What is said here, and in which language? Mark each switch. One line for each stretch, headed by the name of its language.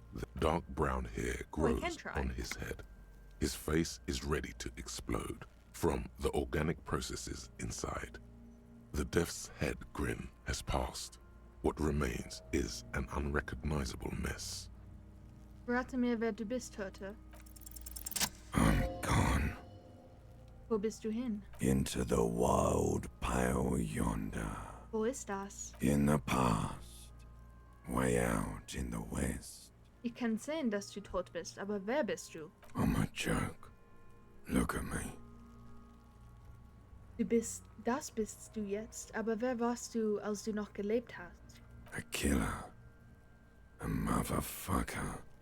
English: The dark brown hair Oh, I can grows try. on his head. His face is ready to explode from the organic processes inside. The death's head grin has passed. What remains is an unrecognizable mess.
German: Verrate mir, wer du bist, Hörte.
English: I'm gone
German: Wo bist du hin?
English: into the wild pale yonder.
German: Wo ist das?
English: In the past, way out in the west.
German: Ich kann sehen, dass du tot bist, aber wer bist du?
English: I'm a joke. Look at me.
German: Das bist du jetzt, aber wer warst du, als du noch gelebt hast?
English: A killer. A motherfucker.